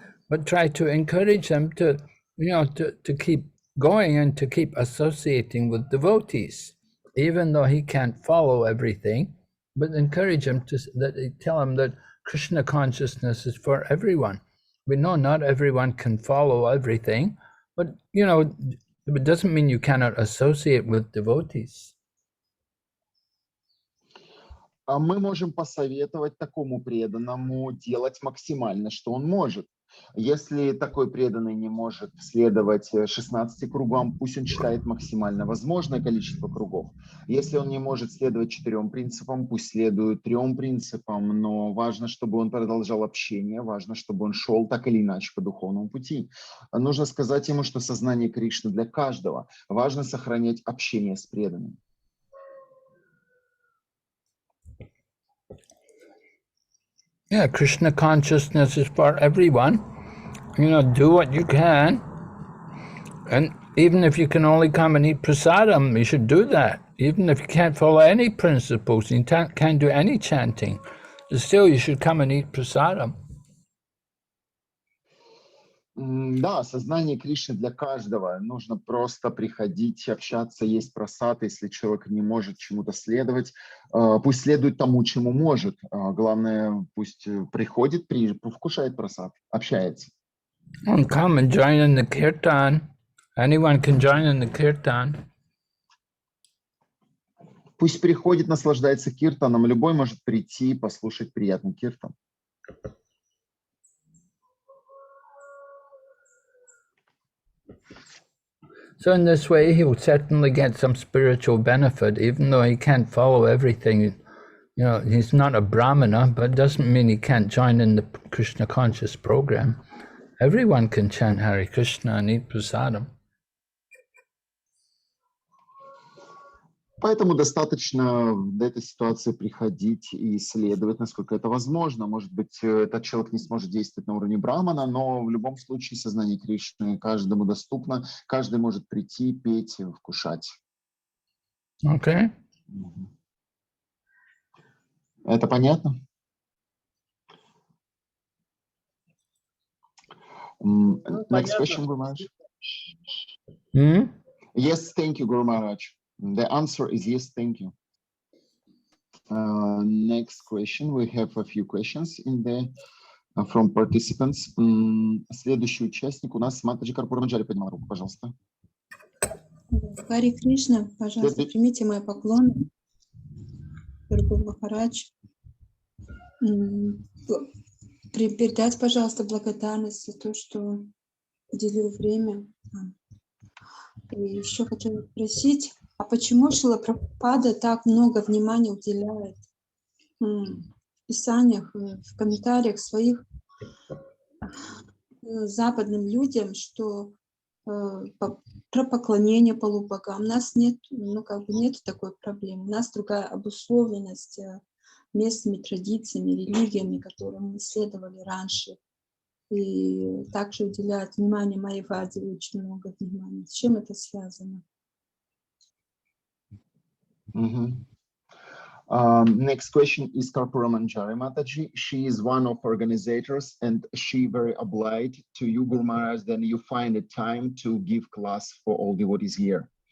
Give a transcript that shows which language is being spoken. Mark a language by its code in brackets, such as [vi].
[en] But try to encourage him to, you know, to keep going and to keep associating with devotees, even though he can't follow everything, but encourage him tell him that Krishna consciousness is for everyone. We know not everyone can follow everything, but, you know, it doesn't mean you cannot associate with devotees. [ru] Мы можем посоветовать такому преданному делать максимально, что он может. Если такой преданный не может следовать 16 кругам, пусть он читает максимально возможное количество кругов. Если он не может следовать 4 принципам, пусть следует 3 принципам, но важно, чтобы он продолжал общение, важно, чтобы он шел так или иначе по духовному пути. Нужно сказать ему, что сознание Кришны для каждого. Важно сохранять общение с преданным. [en] Yeah, Krishna consciousness is for everyone. You know, do what you can. And even if you can only come and eat prasadam, you should do that. Even if you can't follow any principles, you can't do any chanting, still you should come and eat prasadam. [ru] Да, сознание Кришны для каждого. Нужно просто приходить, общаться, есть прасад. Если человек не может чему-то следовать, пусть следует тому, чему может. Главное, пусть приходит, вкушает прасад, общается. [en] And come and join in the kirtan. Anyone can join in the kirtan. [ru] Пусть приходит, наслаждается киртаном. Любой может прийти, послушать приятный киртан. [en] So in this way, he will certainly get some spiritual benefit, even though he can't follow everything. You know, he's not a brahmana, but it doesn't mean he can't join in the Krishna conscious program. Everyone can chant Hare Krishna and eat prasadam. [ru] Поэтому достаточно в этой ситуации приходить и исследовать, насколько это возможно. Может быть, этот человек не сможет действовать на уровне брамана, но в любом случае сознание Кришны каждому доступно. Каждый может прийти, петь, вкушать. [en] Okay. [ru] Это понятно? [en] Next question, Guru Maharaj. Yes, thank you, Guru Maharaj. The answer is yes, thank you. Next question. We have a few questions in the from participants. [ru] Следующий участник у нас Матаджи Карпурамаджари поднимал руку, пожалуйста. Хари Кришна, пожалуйста, примите мои поклоны. Дорогой Махарадж. Передать, пожалуйста, благодарность за то, что уделил время. И еще хотела спросить, а почему Шрила Прабхупада так много внимания уделяет в писаниях, в комментариях своих западным людям, что про поклонение полубогам? У нас нет, нет такой проблемы. У нас другая обусловленность местными традициями, религиями, которые мы исследовали раньше. И также уделяют внимание Майяваде очень много внимания. С чем это связано? [en] Next question is Karpuramanjari Mataji. She is one of organizers and she very obliged to you, Guru Maharaj, then you find a time to give class for all devotees here.